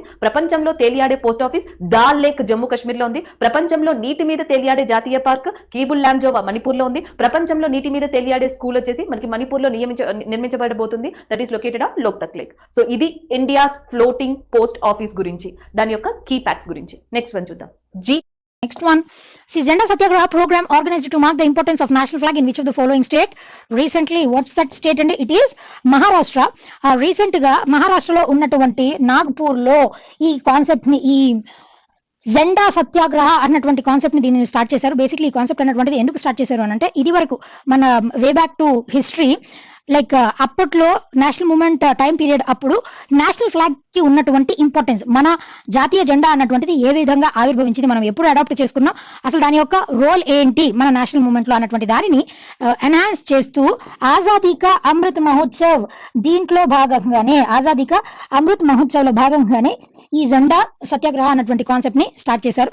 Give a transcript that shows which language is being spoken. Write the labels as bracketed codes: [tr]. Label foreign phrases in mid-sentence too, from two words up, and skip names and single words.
[te] ప్రపంచంలో తేలియాడే [en] post office [te] దాల్ లేక్ జమ్మూ కాశ్మీర్ లో ఉంది. ప్రపంచంలో నీటి మీద తేలియాడే జాతీయ పార్క్ కీబుల్ లామ్జోవా మణిపూర్ లో ఉంది. ప్రపంచంలో నీటి మీద తేలియాడే స్కూల్ వచ్చేసి మనకి మణిపూర్ లో నిర్మించబడబోతుంది. [en] That is located on Loktak Lake. [te] సో ఇది [en] India's floating post office [te] గురించి, దాని యొక్క [en] key facts [te] గురించి. [en] next one [te] చూద్దాం. [en] Next one, see, Zenda Satyagraha program organized to mark the importance of national flag in which of the following state? Recently, what's that state? And it is Maharashtra. [te] రీసెంట్ గా మహారాష్ట్ర లో ఉన్నటువంటి నాగ్‌పూర్ లో ఈ కాన్సెప్ట్ ని ఈ జెండా సత్యాగ్రహ అన్నటువంటి కాన్సెప్ట్ ని దీన్ని స్టార్ట్ చేశారు. బేసిక్లీ ఈ కాన్సెప్ట్ అన్నటువంటిది ఎందుకు స్టార్ట్ చేశారు అని అంటే, ఇది వరకు మన [en] way back to history, [te] లైక్ అప్పట్లో [en] national movement time period [te] అప్పుడు [en] national flag [te] కి ఉన్నటువంటి ఇంపార్టెన్స్, మన జాతీయ జెండా అన్నటువంటిది ఏ విధంగా ఆవిర్భవించింది, మనం ఎప్పుడు అడాప్ట్ చేసుకున్నాం, అసలు దాని యొక్క రోల్ ఏంటి మన [en] national movement [te] లో అన్నటువంటి దానిని ఎన్హాన్స్ చేస్తూ ఆజాదీ కా అమృత్ మహోత్సవ్, దీంట్లో భాగంగానే ఆజాదీ కా అమృత్ మహోత్సవ్ లో భాగంగానే ఈ జెండా సత్యాగ్రహ అన్నటువంటి కాన్సెప్ట్ ని స్టార్ట్ చేశారు.